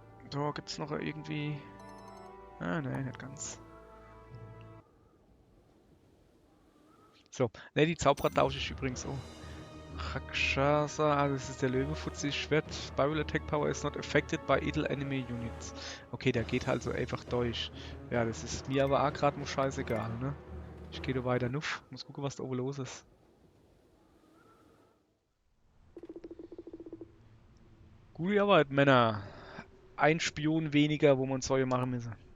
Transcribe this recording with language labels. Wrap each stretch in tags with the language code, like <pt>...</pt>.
<de>Da gibt's noch irgendwie... Ah, nein, nicht ganz. So, ne, die Zauberer tausche ich übrigens auch. Rakshasa, ah, das ist der Löwenfutzi Schwert.</de> <en>Spiral Attack Power is not affected by idle enemy units.</en> <de>Okay, der geht halt so einfach durch. Ja, das ist mir aber auch gerade nur scheißegal, ne? Ich gehe da weiter nuff. Muss gucken, was da oben los ist. Gute Arbeit, Männer. Ein Spion weniger, wo man Säue machen müssen.</de>